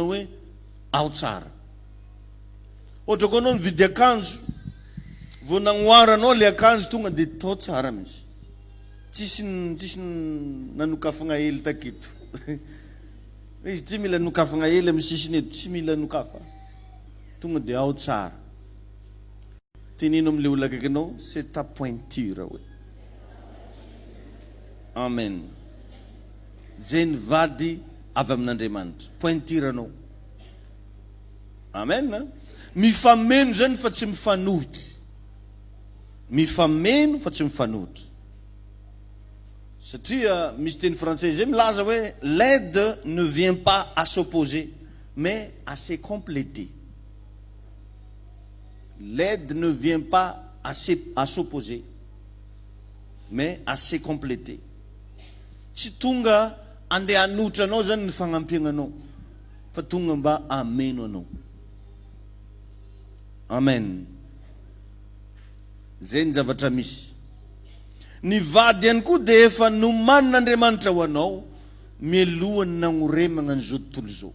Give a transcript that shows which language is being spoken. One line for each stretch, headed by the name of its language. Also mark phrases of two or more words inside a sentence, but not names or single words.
Malagasy: hoe ao tsara ohatra koa anao mividy akanjo vao nagnoaranao le akanjo tonga de tao tsara mihitsy tsisy nanokafagna hely taketo izy ty mila nokafagna hely amin'ny sisiny eto tsy mila nokafa tonga de ao tsara tinino am'le olo akaikinao
French: c'est ta pointure
Malagasy: hoe amen. Zay ny vady avy amin'Andriamanitra, pointiranao. Amen. Mifameno zany fa tsy mifanohitry. Mifameno fa tsy mifanohitry. Satria misy teny français zay milaza hoe
French: l'aide ne vient pas à s'opposer mais à se compléter. L'aide ne vient pas à s'opposer mais à se compléter.
Malagasy: Tsy tonga andeha hanotra anao zany ny fagnampiananao fa tonga mba ameno anao. Amen. Zay ny zavatra misy. Ny vady ihany koa dia efa nomanin'Andriamanitra ho anao mialohany nagnoremagna an'izao tontolo izao.